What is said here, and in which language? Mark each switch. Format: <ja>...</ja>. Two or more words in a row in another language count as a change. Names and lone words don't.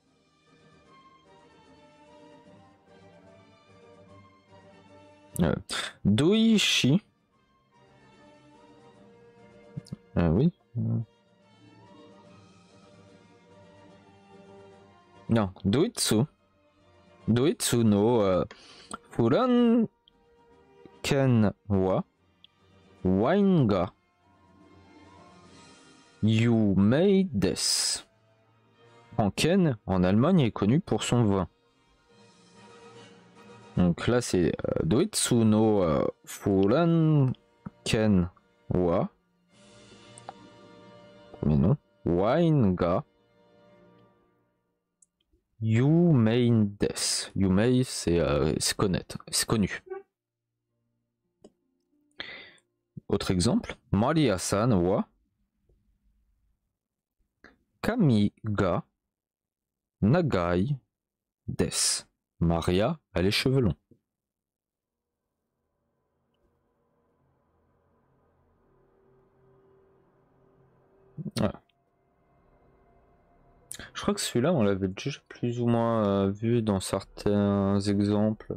<fr>Doishi. Oui. Non, Doitsu.</fr> <ja>ドイツのフランケンはワインが有名です.</ja> <fr>Franken, en Allemagne, est connu pour son vin. Donc là, c'est</fr> <ja>ドイツのフランケンは.</ja> <fr>Premier nom.</fr> <ja>ワインが有名です.</ja> <fr>Yumei, c'est connaître, c'est connu. Autre exemple.</fr> <ja>マリアさんは髪が長いです.</ja> <fr>Maria a les cheveux longs. Voilà. Je crois que celui-là, on l'avait déjà plus ou moins vu dans certains exemples.</fr>